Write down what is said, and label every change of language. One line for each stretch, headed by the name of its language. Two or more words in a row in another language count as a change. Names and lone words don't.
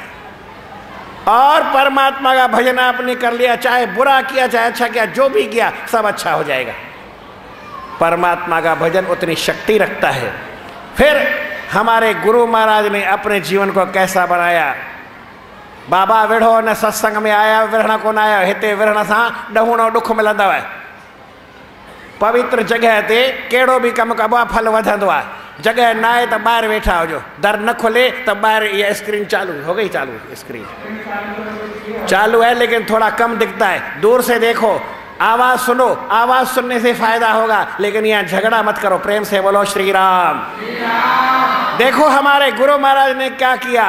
Hindi: और परमात्मा का भजन आपने कर लिया, चाहे बुरा किया चाहे अच्छा किया, जो भी किया सब अच्छा हो जाएगा। परमात्मा का भजन उतनी शक्ति रखता है। फिर हमारे गुरु महाराज ने अपने जीवन को कैसा बनाया।
Sindhi: बाबा विढ़ो न सत्संग में आया, विढ़ण को न आया, हिते विढ़ण सां ॾहूणो दुख मिलंदव है। पवित्र जगह ते कहिड़ो भी कमु कबो आहे, फल वधंदो आहे।
Hindi: जगह ना है तो बाहर बैठा हो, जो दर न खुले तो बाहर ये स्क्रीन चालू हो गई। चालू स्क्रीन चालू है लेकिन थोड़ा कम दिखता है। दूर से देखो, आवाज सुनो, आवाज सुनने से फायदा होगा, लेकिन यहाँ झगड़ा मत करो। प्रेम से बोलो श्री राम। देखो हमारे गुरु महाराज ने क्या किया।